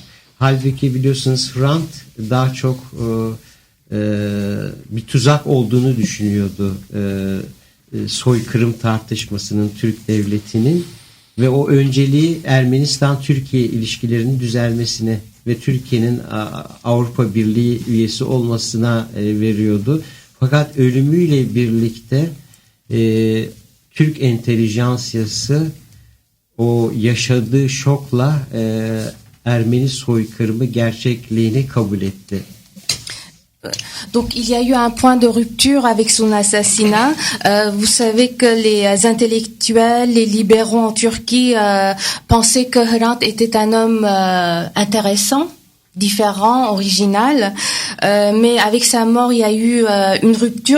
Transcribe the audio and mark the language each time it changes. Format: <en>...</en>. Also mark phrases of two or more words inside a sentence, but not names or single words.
<tr>Halbuki biliyorsunuz Hrant daha çok bir tuzak olduğunu düşünüyordu soykırım tartışmasının, Türk devletinin, ve o önceliği Ermenistan-Türkiye ilişkilerinin düzelmesine ve Türkiye'nin Avrupa Birliği üyesi olmasına veriyordu. Fakat ölümüyle birlikte Türk entelijansiyası o yaşadığı şokla Ermeni soykırımı gerçekliğini kabul etti.</tr> <fr>Donc il y a eu un point de rupture avec son assassinat. Vous savez que les intellectuels, les libéraux en Turquie pensaient que Hrant était un homme intéressant, différent, original, mais avec sa mort il y a eu une rupture.</fr>